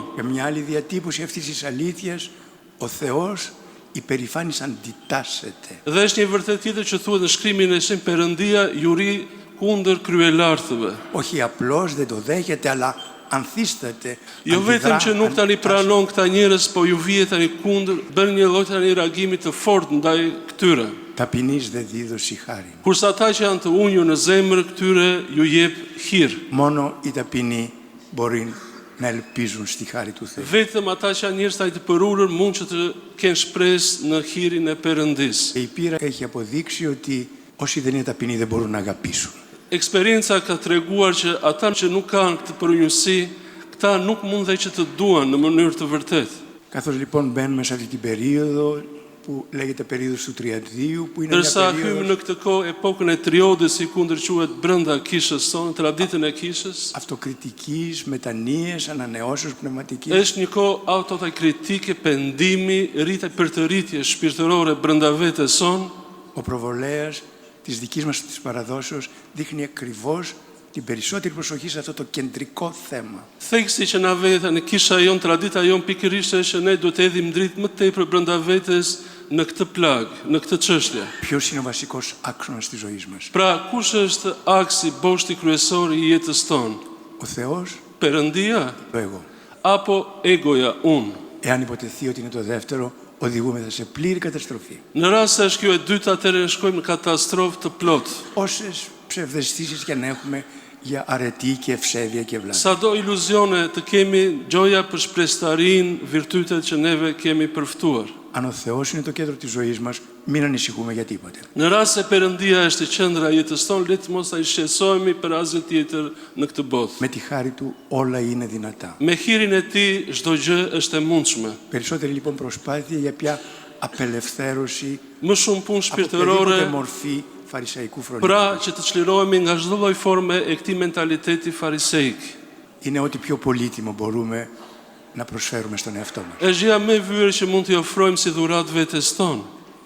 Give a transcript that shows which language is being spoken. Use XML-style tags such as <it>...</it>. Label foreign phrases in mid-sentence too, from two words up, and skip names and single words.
<el>Για μια άλλη διατύπωση αυτής της αλήθειας, ο Θεός υπερηφάνης αντιτάσσεται.</el> <sq>Dhe është një vërtet tjetër që thuhet në shkrimin e Shenjtë Perëndia, ju ri kundër kryelartëve.</sq> <el>Όχι απλώς δεν το δέχεται, αλλά ανθίσταται.</el> <sq>Jo vetëm që nuk tani pranon këta njerëz, po ju vihet tani kundër, bën një lloj tani reagimi të fortë ndaj këtyre.</sq> <el>Ταπεινής δε δίδωση χάρη.</el> <sq>Kurse ata që janë të unjur në zemër, këtyre ju jep hir.</sq> <el>Μόνο οι ταπεινοί μπορεί να ελπίζουν στη χάρη του Θεού.</el> <sq>Vetëm ata që janë njerëz të përulur mund që të kenë shpresë në hirin e Perëndisë.</sq> <el>Η πείρα έχει αποδείξει ότι όσοι δεν είναι ταπεινοί δεν μπορούν να αγαπήσουν.</el> <sq>Eksperienca ka treguar që ata që nuk kanë këtë përunjësi, këta nuk mund dhe që të duan në mënyrë të vërtetë.</sq> <el>Καθώς λοιπόν μπαίνουμε σε αυτή την περίοδο που λέγεται περίοδος του Τριαδίου, που είναι μια</el> <sq>Ndërsa hymë</sq> <el>περίοδος</el> <sq>në këtë kohë epokën e triodës, si kundër quhet brenda kishës sonë, traditën e kishës,</sq> <el>αυτοκριτικής, μετανοίας, ανανεώσεως πνευματικής.</el> <sq>është një kohë autokritike, pendimi, përtëritje shpirtërore brenda vetes sonë.</sq> <el>Ο προβολέας της δικής μας της παραδόσεως δείχνει ακριβώς την περισσότερη προσοχή σε αυτό το κεντρικό θέμα.</el> <sq>Theksi që na vete tani kisha jon, tradita jon pikërisht është që ne duhet të hedhim dritë më tepër brenda vetes në këtë plagë, në këtë çështje.</sq> <el>Ποιος είναι ο βασικός άξονας της ζωής μας?</el> <sq>Pra, kush është aksi, boshti kryesor i jetës tonë?</sq> <el>Ο Θεός,</el> <sq>Perëndia</sq> <el>το εγώ.</el> <sq>apo egoja, unë?</sq> <el>Εάν υποτεθεί ότι είναι το δεύτερο, οδηγούμεθα σε πλήρη καταστροφή.</el> <sq>Në rast se është kjo e dyta, atëherë shkojmë në katastrofë të plotë.</sq> <el>Όσες ψευδαισθήσεις και αν έχουμε για αρετή και ευσέβεια και ευλάβεια.</el> <sq>Sado iluzione të kemi, gjoja për shpreshtarinë, virtytet që neve kemi përftuar.</sq> <el>Αν ο Θεός είναι το κέντρο της ζωής μας, μην ανησυχούμε για τίποτε.</el> <sq>Në rast se Perëndia është e qendra e jetës tonë, le të mos ai shqetësohemi për asgjë tjetër në këtë botë.</sq> <el>Με τη χάρη Του όλα είναι δυνατά.</el> <sq>Me hirin e tij çdo gjë është e mundshme.</sq> <el>Περισσότερη λοιπόν προσπάθεια για πια απελευθέρωση</el> <sq>Më shumë punë</sq> <el>από οποιαδήποτε</el> <sq>shpirtërore,</sq> <el>μορφή φαρισαϊκού φρονίμου.</el> <sq>pra që të çlirohemi nga çdo lloj forme e këtij mentaliteti fariseik.</sq> <el>Είναι ό,τι πιο πολύτιμο μπορούμε να προσφέρουμε στον εαυτό μας.</el> <sq>Është gjëja më e vështirë që mund t'i ofrojmë si dhuratë vetes tonë.</sq>